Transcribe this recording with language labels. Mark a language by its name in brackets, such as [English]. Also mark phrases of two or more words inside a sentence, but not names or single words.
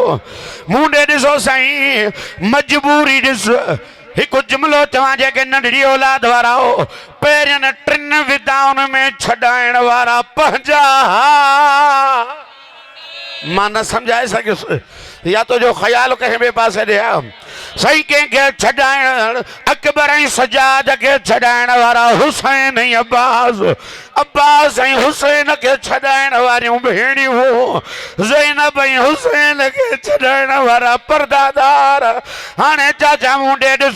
[Sindhi] मूं ॾे ॾिसो साईं मजबूरी ॾिस। हिकु जुमिलो चवां जेके नंढड़ी औलाद वारा हो, पहिरियनि टिनि विदाउनि में छॾाइण वारा पंहिंजा मां न सम्झाए सघियुसि। या तो जो ख्याल कहीं बे पासे दिया सही कंहिंखे छॾाइण अकबर ऐं सजाद खे छॾाइण वारा हुसैन ऐं अब्बास अब्बास ऐं हुसैन खे छॾाइण वारियूं भेणियूं ज़ैनब ऐं हुसैन खे छॾाइण वारा परदादार हाणे चाचा मुंडे ॾिसो